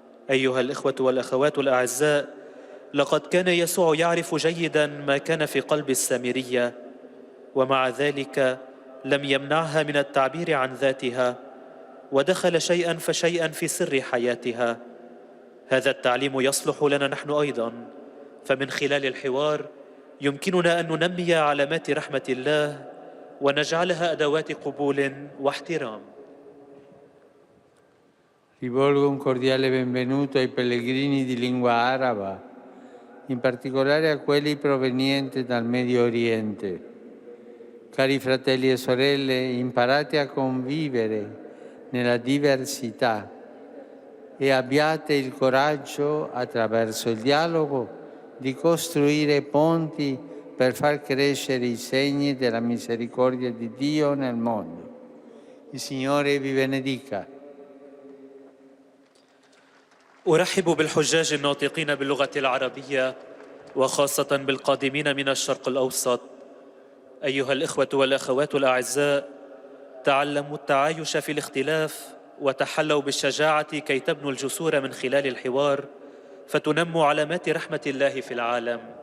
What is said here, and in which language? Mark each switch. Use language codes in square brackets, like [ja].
[ar] أيها الإخوة والأخوات الأعزاء، لقد كان يسوع يعرف جيداً ما كان في قلب السامرية، ومع ذلك لم يمنعها من التعبير عن ذاتها، ودخل شيئاً فشيئاً في سر حياتها. هذا التعليم يصلح لنا نحن أيضاً، فمن خلال الحوار يمكننا أن ننمي علامات رحمة الله ونجعلها أدوات قبول واحترام. [it] Rivolgo un cordiale benvenuto ai pellegrini di lingua araba, in particolare a quelli provenienti dal Medio Oriente. Cari fratelli e sorelle, imparate a convivere nella diversità e abbiate il coraggio, attraverso il dialogo, di costruire ponti per far crescere i segni della misericordia di Dio nel mondo. Il Signore vi benedica. [ar] أرحب بالحجاج الناطقين باللغة العربية، وخاصة بالقادمين من الشرق الأوسط. أيها الإخوة والأخوات الأعزاء، تعلموا التعايش في الاختلاف وتحلوا بالشجاعة كي تبنوا الجسور من خلال الحوار، فتنموا علامات رحمة الله في العالم.